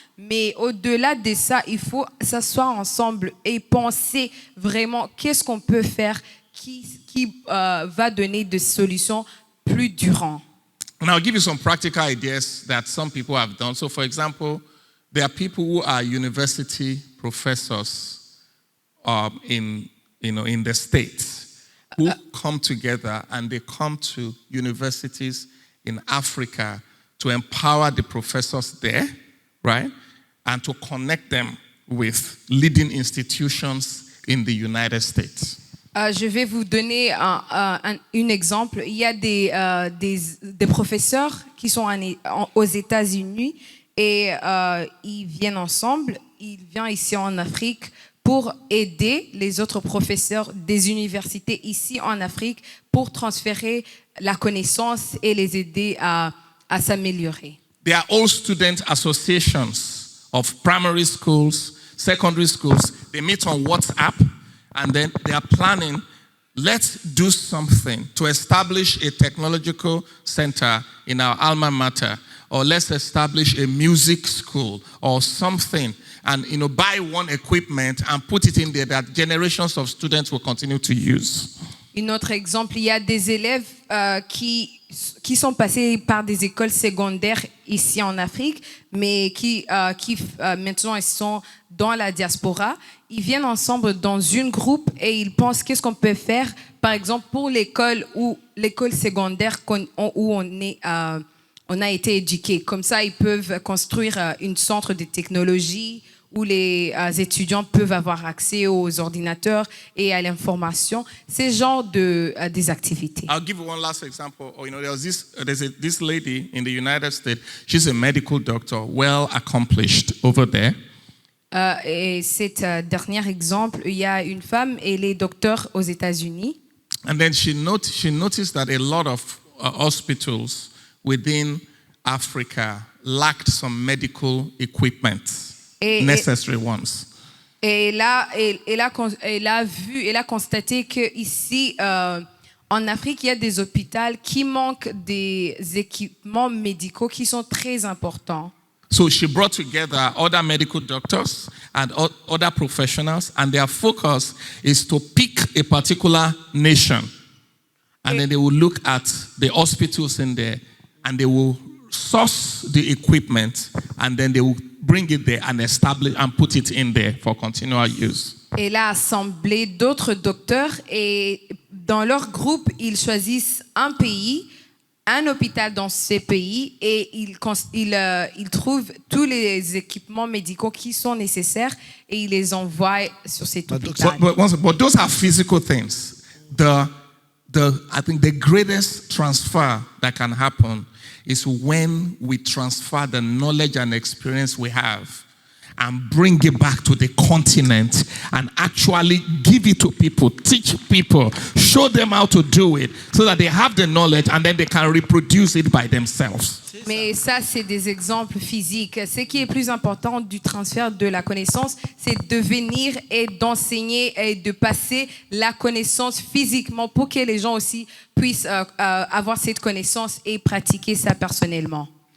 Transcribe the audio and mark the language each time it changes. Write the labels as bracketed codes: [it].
[fr] Mais au-delà de ça, il faut s'asseoir ensemble et penser vraiment qu'est-ce qu'on peut faire qui va donner des solutions plus durantes. [en] And I'll give you some practical ideas that some people have done. So, for example, there are people who are university professors in the States who come together and they come to universities in Africa to empower the professors there, right? And to connect them with leading institutions in the United States. [fr] Je vais vous donner un exemple. Il y a des professeurs qui sont aux États-Unis et ils viennent ensemble. Ils viennent ici en Afrique pour aider les autres professeurs des universités ici en Afrique pour transférer la connaissance et les aider à s'améliorer. [en] There are all student associations of primary schools, secondary schools. They meet on WhatsApp and then they are planning, let's do something to establish a technological center in our alma mater, or let's establish a music school or something, and buy one equipment and put it in there that generations of students will continue to use. [fr] Un autre exemple, il y a des élèves qui sont passés par des écoles secondaires ici en Afrique, mais qui maintenant ils sont dans la diaspora. Ils viennent ensemble dans une groupe et ils pensent qu'est-ce qu'on peut faire, par exemple pour l'école secondaire où on a été éduqué. Comme ça, ils peuvent construire un centre de technologie où les étudiants peuvent avoir accès aux ordinateurs et à l'information. C'est genre des activités. [en] I'll give you one last example. There's this lady in the United States. She's a medical doctor, well accomplished over there. [fr] Et cet dernier exemple, il y a une femme, elle est docteur aux États-Unis. [en] And then she noticed that a lot of hospitals within Africa lacked some medical equipment. Necessary ones. [fr] Et là, elle a constaté qu'ici, en Afrique, il y a des hôpitaux qui manquent des équipements médicaux qui sont très importants. [en] So she brought together other medical doctors and other professionals, and their focus is to pick a particular nation. And then they will look at the hospitals in there, and they will source the equipment, and then they will bring it there and establish and put it in there for continual use. [fr] Elle a assemblé d'autres docteurs et dans leur groupe, ils choisissent un pays, un hôpital dans ce pays et ils trouvent tous les équipements médicaux qui sont nécessaires et ils les envoient sur cet hôpital. [en] But those are physical things. I think the greatest transfer that can happen is when we transfer the knowledge and experience we have and bring it back to the continent and actually give it to people, teach people, show them how to do it so that they have the knowledge and then they can reproduce it by themselves. [fr] Mais ça, c'est des exemples physiques. Ce qui est plus important du transfert de la connaissance, c'est de venir et d'enseigner et de passer la connaissance physiquement pour que les gens aussi puissent avoir cette connaissance et pratiquer ça personnellement.